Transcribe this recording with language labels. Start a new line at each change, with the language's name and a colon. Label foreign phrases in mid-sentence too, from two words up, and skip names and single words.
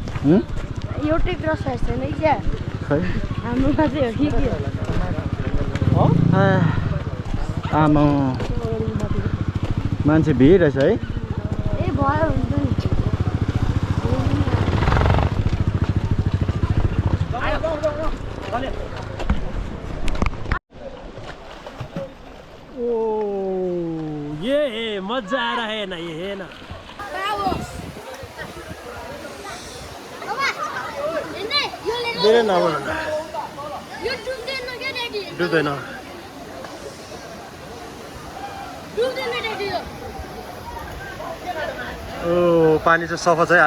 Nepali: एउटै क्रस छैन क्या हाम्रोमा चाहिँ हो कि आमा मान्छे भिड रहेछ है। ए भयो हुन्छ नि।
Hindi: ओ ये है मजा आ रहा है ना, ये है ना।
Nepali: धेरै नभन डुब्दैन। ओ पानी चाहिँ सफा छ है।